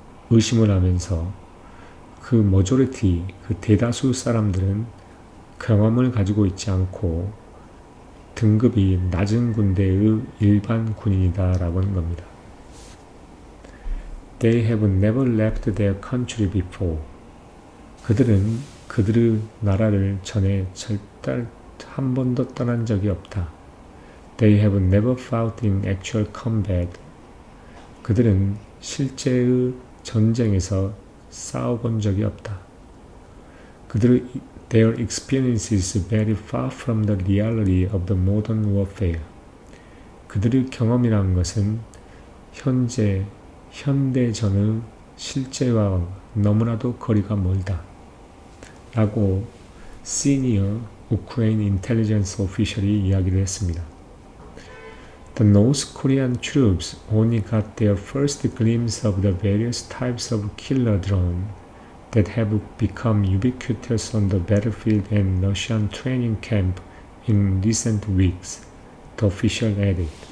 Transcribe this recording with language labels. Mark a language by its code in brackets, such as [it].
[ko] 의심을 하면서 그 머저리티, 그 대다수 사람들은 경험을 가지고 있지 않고 등급이 낮은 군대의 일반 군인이다라고 하는 겁니다. [en] They have never left their country before. [ko] 그들은 그들의 나라를 전에 절대 한 번도 떠난 적이 없다. [en] They have never fought in actual combat. [ko] 그들은 실제의 전쟁에서 싸워본 적이 없다. [en] Their experience is very far from the reality of the modern warfare. [ko] 그들의 경험이라는 것은 현대전의 실제와 너무나도 거리가 멀다. 라고 시니어 우크라이나 인텔리전스 오피셜이 이야기를 했습니다. [en] The North Korean troops only got their first glimpse of the various types of killer drone that have become ubiquitous on the battlefield and Russian training camp in recent weeks, the official added.